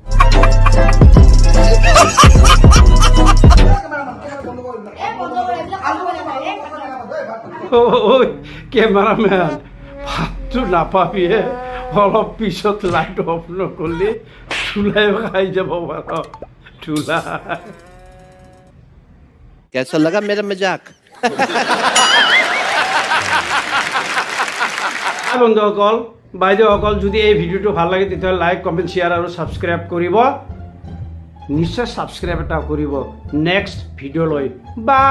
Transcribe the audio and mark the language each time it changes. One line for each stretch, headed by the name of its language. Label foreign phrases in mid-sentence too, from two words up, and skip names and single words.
Assamese: ঐ কেমেৰামেন ভাতটো নাপাবিয়ে অলপ পিছত
English: light off
Assamese: নকৰিলে চুলাইও খাই যাব পাৰ চুলা
Hindi: कैसा लगा मेरा मजाक
Assamese: বন্ধুসকল বাইদেউসকল যদি এই ভিডিঅ'টো ভাল লাগে তেতিয়াহ'লে
English: like comment share
Assamese: আৰু ছাবস্ক্ৰাইব কৰিব নিশ্চয় ছাবস্ক্ৰাইব এটা কৰিব নেক্সট ভিডিঅ'লৈ বা